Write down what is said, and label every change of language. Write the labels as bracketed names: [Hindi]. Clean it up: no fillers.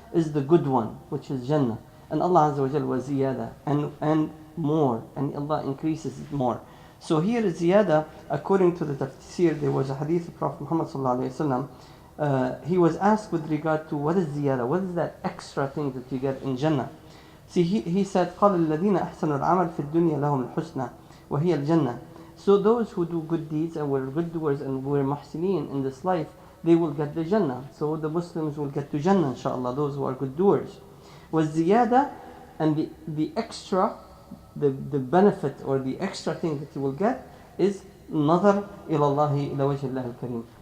[English] Is the good one, which is Jannah. And Allah Azza wa Jal was ziyada, and more, and Allah increases it more. So here is ziyada, according to the tafsir. There was a hadith of Prophet Muhammad sallallahu alaihi wasallam. He was asked with regard to what is ziyada, what is that extra thing that you get in Jannah. See, he said, [Arabic] قال الذين أحسنوا العمل في الدنيا لهم الحسنى وهي الجنة. [English] So those who do good deeds and were good doers and were muhsineen in this life, they will get the Jannah. So the Muslims will get to Jannah, inshallah, those who are good doers. Was ziyada, and the extra, the benefit or the extra thing that you will get is [Arabic] nazar ilallahi ila wajhi Allah al-kareem.